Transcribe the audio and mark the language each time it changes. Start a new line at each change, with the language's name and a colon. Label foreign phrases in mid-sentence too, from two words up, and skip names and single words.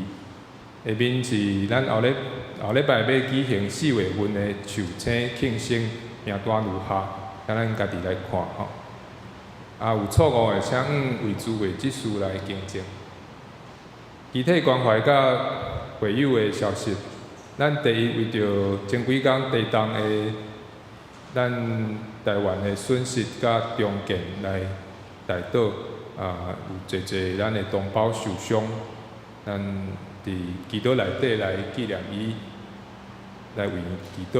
Min Nan Chinese: 下面是咱后礼拜要举行4月份的寿星庆生名单如下，请咱家己来看有错误的，请为诸位执事来更正。具体关怀甲会友的消息，咱第一为着前几工地动的咱台湾的损失甲重建来代祷有侪咱的同胞受伤，咱伫祈祷内底来纪念伊，来为伊祈祷。